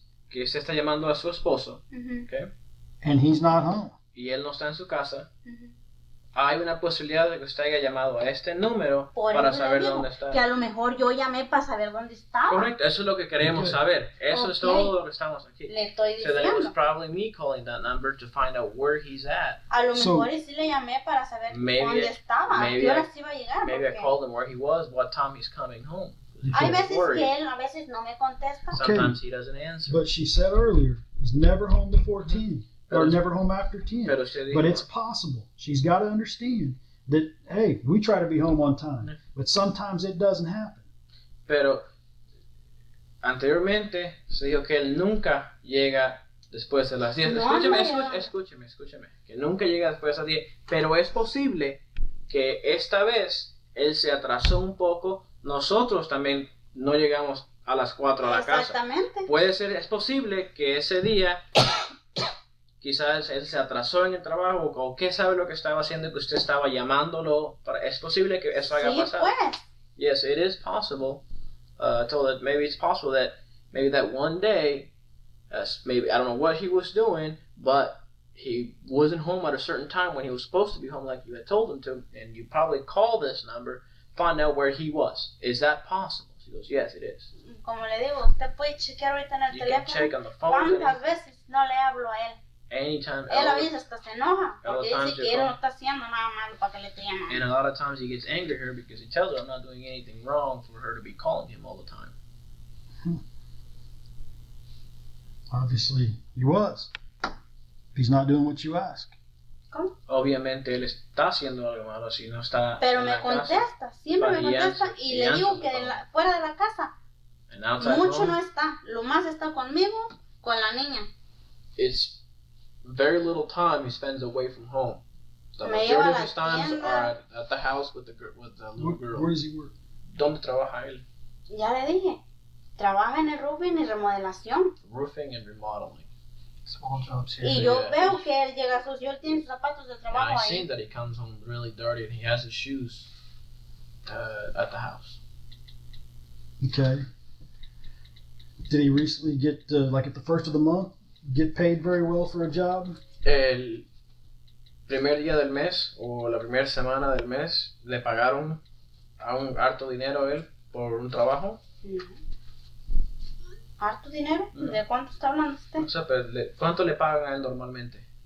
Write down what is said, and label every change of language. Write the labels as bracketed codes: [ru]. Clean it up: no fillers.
[es] Que usted está llamando a su esposo. [en] Okay. And he's not home. [es] Y él no está en su casa. Hay una posibilidad de que usted haya llamado a este número para saber dónde está. Que a lo mejor yo llamé para saber dónde estaba. Correcto, eso es lo que queremos saber. Eso es todo lo que estamos aquí. Le estoy [en] So then it was [es] diciendo. [en] probably me calling that number to find out where he's at. [es] A lo mejor sí le llamé para saber dónde estaba. ¿A qué horas iba a llegar? [en] Maybe I called him where he was, what time he's coming home. [es] Hay veces que él a veces no me contesta. [en] Sometimes he doesn't answer. But she said earlier, he's never home before 10. Or never home after 10. But it's possible. She's got to understand that, hey, we try to be home on time. But sometimes it doesn't happen. [es] Pero anteriormente se dijo que él nunca llega después de las 10. Escúcheme. Que nunca llega después de las 10. Pero es posible que esta vez él se atrasó un poco. Nosotros también no llegamos a las 4 a la casa. Exactamente. Puede ser, es posible que ese día quizás él se atrasó en el trabajo o qué sabe lo que estaba haciendo que usted estaba llamándolo. Es posible que eso haya pasado. Pues. [en] Yes, it is possible. Told that maybe it's possible that maybe that one day, maybe I don't know what he was doing, but he wasn't home at a certain time when he was supposed to be home, like you had told him to, and you probably call this number, find out where he was. Is that possible? She goes, yes, it is. [es] Como le digo, usted puede chequear ahorita en el teléfono cuántas veces no le hablo a él. [en] Anytime. [es] Él a veces hasta se enoja porque dice que él no está haciendo nada malo para que le esté llamando. [en] And a lot of times he gets angry at her because he tells her I'm not doing anything wrong for her to be calling him all the time. Obviously, he was. If he's not doing what you ask. [es] ¿Cómo? Obviamente él está haciendo algo malo si no está. Pero me contesta, siempre me contesta y le digo que fuera de la casa mucho no está. Lo más está conmigo, con la niña. [en] It's very little time he spends away from home. The majority of his times are at the house with the little girl. Where does he work? [es] ¿Dónde trabaja él? Ya le dije, trabaja en el roofing y remodelación. [en] Roofing and remodeling. Small jobs here. [es] Y yo veo que él llega sucio, él tiene sus zapatos de trabajo [en] I've [es] ahí. [en] seen that he comes home really dirty and he has his shoes at the house. Okay. Did he recently get, like at the first of the month, get paid very well for a job? [es] El primer día del mes o la primera semana del mes le pagaron a un harto dinero a él por un trabajo. ¿Harto dinero? ¿De cuánto está hablando usted? No sé, pero ¿cuánto le pagan a él normalmente?